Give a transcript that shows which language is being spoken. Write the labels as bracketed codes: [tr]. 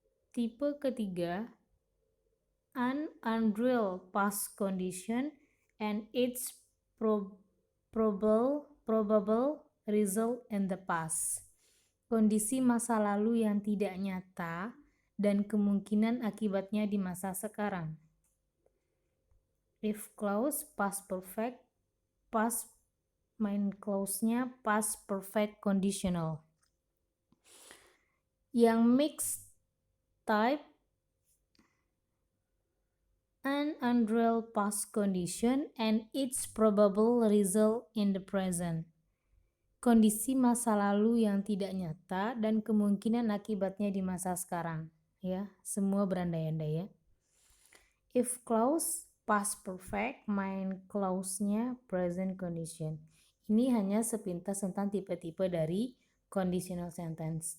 [id] Tipe ketiga, [en] an unreal past condition and its probable result in the past. [id] Kondisi masa lalu yang tidak nyata dan kemungkinan akibatnya di masa sekarang. [en] If clause past perfect, past main clause-nya past perfect conditional. Yang mixed type, an unreal past condition and its probable result in the present. [id] Kondisi masa lalu yang tidak nyata dan kemungkinan akibatnya di masa sekarang, ya. Semua berandai-andai, ya. [en] If clause past perfect, main clause-nya present condition. [id] Ini hanya sepintas tentang tipe-tipe dari conditional sentence.